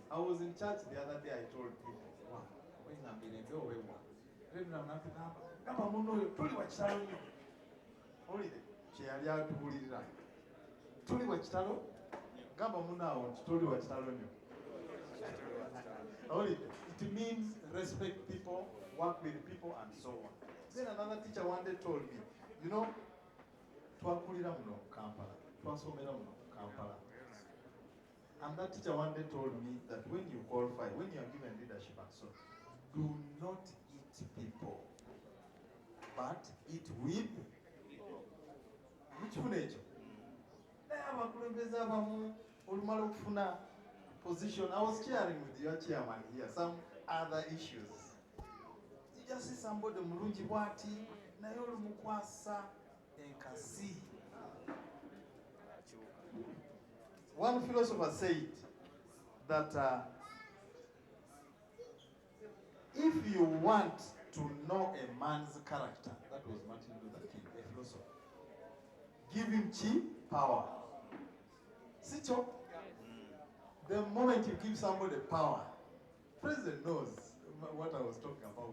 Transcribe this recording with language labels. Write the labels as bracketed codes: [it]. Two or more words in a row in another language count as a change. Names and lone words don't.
[en] I was in church the other day, I told people, wow, it means respect people, work with people, and so on. Then another teacher one day told me, [lg] twakulira muno Kampala, twasomera muno Kampala. [en] And that teacher one day told me that when you qualify, when you are given leadership and so, do not eat people, but eat with which nature? Position. I was sharing with your chairman here some other issues. You just see somebody [lg] mulungi bwati naye olumukwasa enkasi. [en] One philosopher said that if you want to know a man's character, that was Martin Luther King, a philosopher, give him power. Sicho, the moment you give somebody power, president knows what I was talking about.